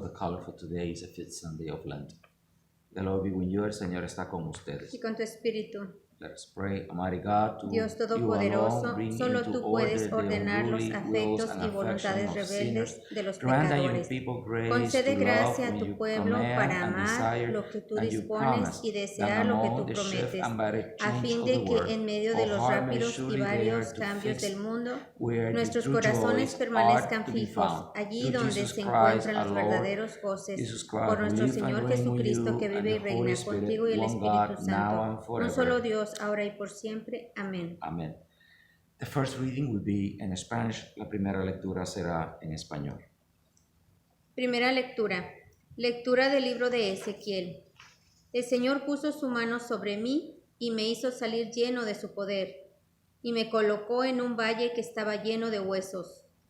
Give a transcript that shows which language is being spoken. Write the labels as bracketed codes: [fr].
[en] The color for today is the fifth Sunday of Lent. The Lord be with you. [es] El Señor está con ustedes. Y con tu espíritu. [en] Let us pray. Almighty God, [es] Dios Todopoderoso, solo tú puedes ordenar los afectos y voluntades rebeldes de los pecadores. Concede gracia a tu pueblo para amar lo que tú dispones y desear lo que tú prometes, a fin de que en medio de los rápidos y varios cambios del mundo, nuestros corazones permanezcan fijos, allí donde se encuentran los verdaderos goces, por nuestro Señor Jesucristo, que vive y reina contigo y el Espíritu Santo, no solo Dios, ahora y por siempre. Amén. Amén. [en] The first reading will be in Spanish. [es] La primera lectura será en español. Primera lectura. Lectura del libro de Ezequiel. El Señor puso su mano sobre mí y me hizo salir lleno de su poder, y me colocó en un valle que estaba lleno de huesos.